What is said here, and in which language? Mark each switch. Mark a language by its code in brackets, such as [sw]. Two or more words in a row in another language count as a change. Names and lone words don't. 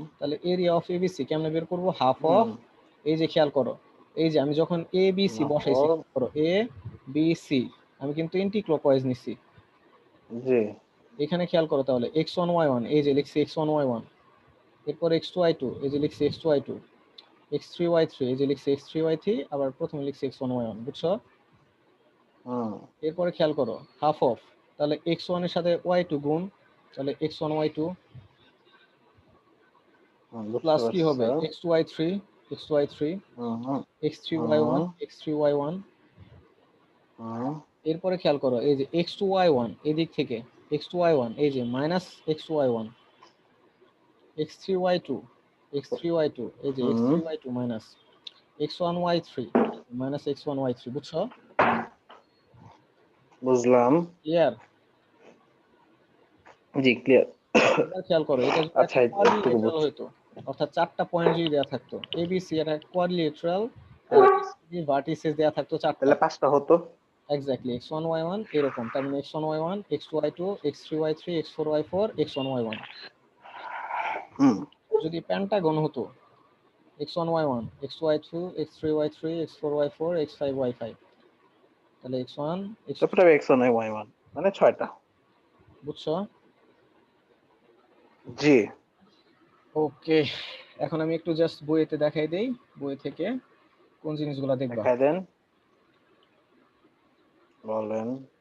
[bn] তাহলে [en] area of ABC [bn] কেমনে বের করব? [en] half of, [bn] হুম। এই যে খেয়াল করো, এই যে আমি যখন এ বি সি বসাইছি, তারপর করো এ বি সি, আমি কিন্তু [en] anti clockwise [bn] নিছি। জি। এখানে খেয়াল করো তাহলে x1 y1, এই যে লিখছি x1 y1, এরপর x2 y2, এই যে লিখছি x2 y2, x3 y3, এই যে লিখছি x3 y3, আবার প্রথমে লিখছি x1 y1, বুঝছো? হুম এরপরে খেয়াল করো [en] half of, [bn] তাহলে x1 এর সাথে y2 গুণ, তাহলে x1 y2 বুঝতে প্লাস কি পারছি হবে স্যার। x2y3, x2y3, হুম হুম x3y1, x3y1। হুম এরপরে খেয়াল করো এই যে x2y1 এদিক থেকে, x2y1 এই যে মাইনাস x2y1, x3y2, x3y2, এই যে হুম x3y2 মাইনাস x1y3, মাইনাস x1y3, বুঝছো? বুঝলাম। ক্লিয়ার? জি ক্লিয়ার। এবার খেয়াল করো এটা যদি আচ্ছা একটা এতটুকু কোয়াড্রিলেটারাল বুঝছি। হইতো, অর্থাৎ 4টা পয়েন্ট যদি দেয়া থাকতো, এবিসি একটা কোয়াড্রিলেটারাল, এসি ভার্টিসেস দেয়া থাকতো 4টা, তাহলে 5টা হতো। এক্স্যাক্টলি x1 y1 এরকম, তার মানে x1 y1, x2 y2, x3 y3, x4 y4, x1 y1। হুম যদি পেন্টাগন হতো x1 y1, x2 y2, x3 y3, x4 y4, x5 y5, তাহলে x1 x2, তারপরে x1 y1 মানে 6টা। বুঝছো? জি। ওকে, এখন আমি একটু জাস্ট বইতে দেখাই দেই, বই থেকে কোন জিনিসগুলো দেখবা। দেখাই দেন, বলেন।